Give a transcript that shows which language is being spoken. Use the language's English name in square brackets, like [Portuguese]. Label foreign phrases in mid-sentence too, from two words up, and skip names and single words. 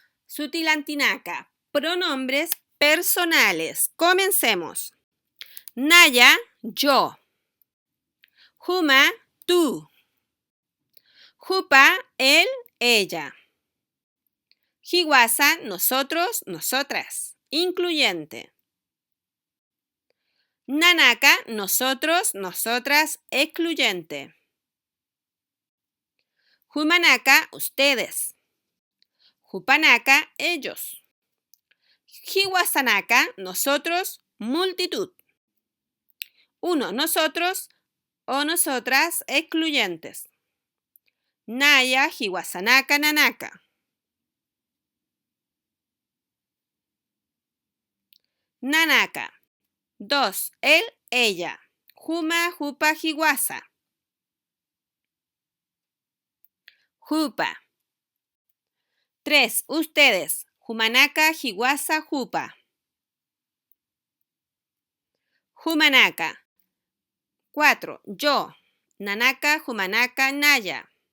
[Aymara] Sutilantinaka. [Spanish] Pronombres personales. Comencemos. Naya, yo. [Aymara] Juma, [Spanish] tú. Jupa, él, ella. Hiwasa, nosotros, nosotras. Incluyente. Nanaka, nosotros, nosotras, excluyente. Humanaka, ustedes. Jupanaka, ellos. Hiwasanaka, nosotros, multitud. Uno, nosotros o nosotras, excluyentes. [Aymara] Naya, hiwasanaka, nanaka. Nanaka. 2. [Spanish] Él, ella. [Aymara] Juma, jupa, hiwasa. Jupa. 3. Ustedes. Jumanaka, hiwasa, jupa. Jumanaka. 4. Yo. Nanaka, jumanaka, naya.